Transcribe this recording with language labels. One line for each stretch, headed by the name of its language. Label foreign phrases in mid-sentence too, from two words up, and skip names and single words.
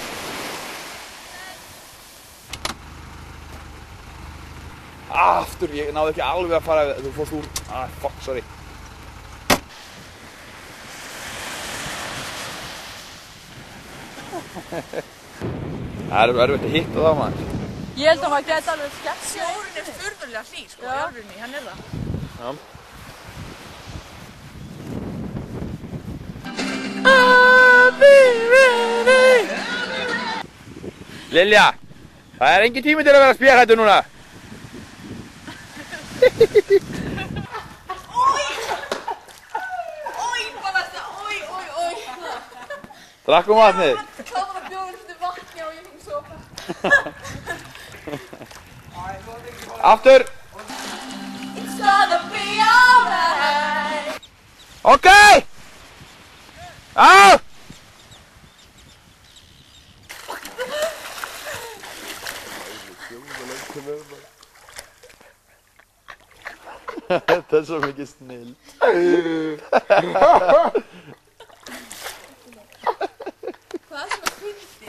Icelandic: Aftur, ég náði ekki alveg að fara, þú fórst úr,
English: fuck, sorry.
Icelandic: Það er erfitt að hitta það, maður. Ég held að maður geti alveg skemmt. Sjórinn er furðulega hlý, sko, í alvörunni, hann er það. Já.
English: I'll be ready.
Icelandic: Lilja, það er engin tími til að vera spéhættur núna. Ói, bara þetta, ói. Drakkum vatnið. Kláður að bjóða þetta vatni og ég fengi sopa. Aftur.
English: It's gonna be alright.
Icelandic: Ok! Á! Þetta er svo mikið snill. Hvað er svona fyndið?